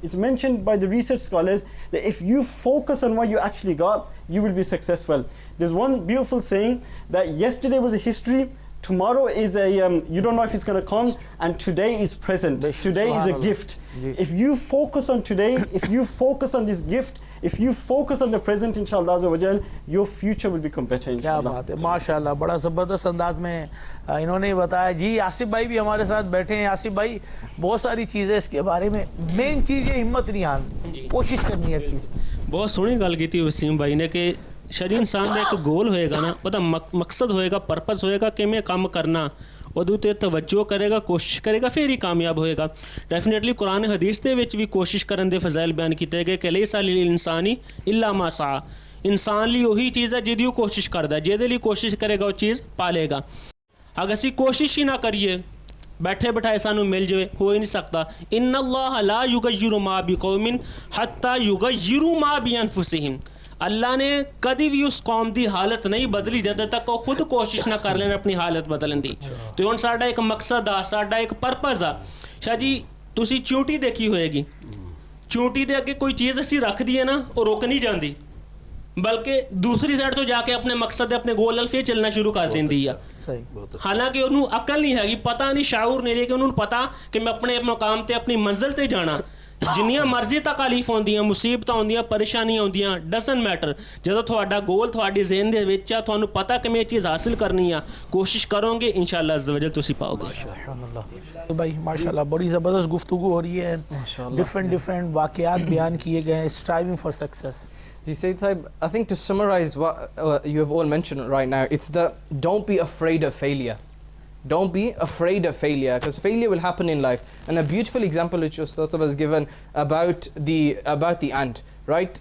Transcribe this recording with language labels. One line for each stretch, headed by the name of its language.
English: It's mentioned by the research scholars that if you focus on what you actually got, you will be successful. There's one beautiful saying that yesterday was a history, Tomorrow is you don't know if it's going to come, and today is present. Today is a gift. If you focus on today, if you focus on this gift, if you focus on the present, inshallah azza wa jal, your future will become better,
Urdu: کیا inshallah. بات ہے ماشاءاللہ بڑا زبردست انداز میں انہوں نے بتایا. جی آصف بھائی بھی ہمارے ساتھ بیٹھے ہیں. آصف بھائی بہت ساری چیزیں اس کے بارے میں, مین چیز یہ ہمت نہیں ہارنی, کوشش کرنی ہے ہر چیز.
Punjabi: بہت سونی گل کی وسیم بھائی نے کہ شری انسان کا ایک گول ہوئے گا نا, پتہ مقصد ہوئے گا, پرپز ہوئے گا کہ میں کام کرنا, وہ توجہ کرے گا, کوشش کرے گا, پھر ہی کامیاب ہوئے گا. ڈیفینیٹلی قرآن حدیث دے وچ بھی کوشش کرن دے فضائل بیان کیتے گئے کہ
Arabic: لیس للانسانی الا ما سعى.
Punjabi: انسان لی وہی چیز ہے جدی وہ کوشش کردا ہے, جہدے لی کوشش کرے گا وہ چیز پا لے گا. اگر اسی کوشش ہی نہ کریے, بیٹھے بٹھائے سانو مل جائے, ہو ہی نہیں سکتا.
Arabic: ان اللہ لا یغیر ما بقوم حتی یغیروا ما بانفسہم.
Punjabi: اللہ نے کدی بھی اس قوم دی حالت نہیں بدلی جد تک وہ خود کوشش نہ کر لین اپنی حالت بدلن دی. تو ہن ساڈا ایک مقصد آ, ساڈا ایک پرپز آ. شاہ جی تسی چونٹی دیکھی ہوئے گی, چونٹی دے اگے کوئی چیز اسی رکھ دیے نا, وہ رک نہیں جاندی, بلکہ دوسری سائڈ تو جا کے اپنے مقصد اپنے گول ال پھر چلنا شروع کر دیندی ہے. حالانکہ انہوں عقل نہیں ہے, پتہ نہیں, شعور نہیں ہے کہ انہوں پتہ کہ میں اپنے مقام تے اپنی منزل تے جانا. جنیاں مرضی تکالیف ہوندیاں, مصیبتاں ہوندیاں, پریشانیاں ہوندیاں,
English: Doesn't matter.
Punjabi: جدوں تہاڈا گول تہاڈی ذہن دے وچ ہے, تھانوں پتہ کہ میں یہ چیز حاصل کرنی ہے, کوشش کرو گے انشاءاللہ عز و جل تسی پاؤ گے.
Urdu: بھائی ماشاءاللہ بڑی زبردست گفتگو ہو رہی ہے, ڈفرینٹ واقعات بیان کیے گئے ہیں.
English: Striving for success. Ji Sayyid Sahib, I think to summarize what you have all mentioned right now, it's the don't be afraid of failure. Don't be afraid of failure, because failure will happen in life. And a beautiful example which Ustaz was given about the ant, right?